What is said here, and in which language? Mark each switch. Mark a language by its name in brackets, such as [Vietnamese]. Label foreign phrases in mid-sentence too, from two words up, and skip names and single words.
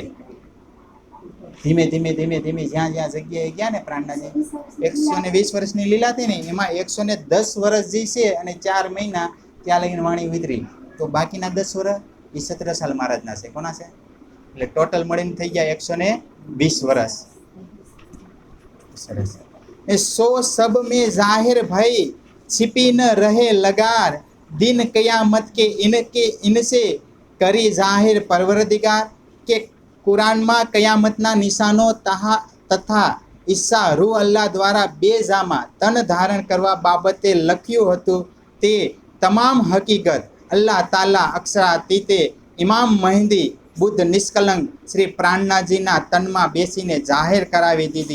[Gujarati] ધીમે ધીમે જ્યાં જગ્યાએ ગયા ને પ્રાણનાજી 120 વર્ષની લીલા હતી ને, એમાં 110 વર્ષ જે છે અને 4 મહિના ત્યાં લગીને વાણી ઉતરી. તો બાકીના 10 વર્ષ એ 17 સાલ મહારાજના છે. કોના છે? એટલે ટોટલ મળીને થઈ ગયા 120 વર્ષ. સરસ. એ [Hindi] 100 सब में जाहिर भई छिपी न रहे लगार, दिन कयामत के इनसे [Gujarati] કરી જાહેર પરવરદિગાર. કે કુરાનમાં કયામતના નિશાનો તથા ઈસા રૂહ અલ્લાહ દ્વારા 2 જામાં તન ધારણ કરવા બાબતે લખ્યું હતું. તે તમામ હકીકત અલ્લાહ તાલા અક્ષરાતીતે ઇમામ મહેંદી બુદ્ધ નિષ્કલંક શ્રી પ્રાણનાજીના તનમાં બેસીને જાહેર કરાવી દીધી.